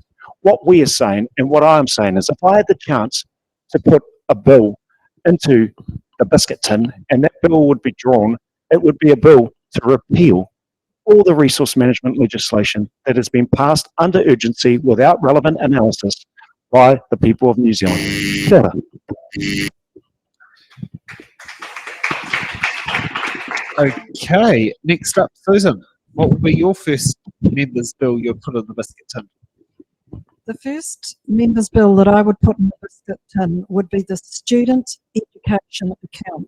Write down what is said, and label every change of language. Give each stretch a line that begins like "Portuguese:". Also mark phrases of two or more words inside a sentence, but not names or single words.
English: What we are saying, and what I'm saying, is if I had the chance to put a bill into the biscuit tin and that bill would be drawn, it would be a bill to repeal all the resource management legislation that has been passed under urgency without relevant analysis by the people of New Zealand.
Māori: Kia ora.
English: Okay, next up, Susan. What would be your first member's bill you'd put in the biscuit tin? The first member's bill that I would put in the biscuit tin would be the student education account.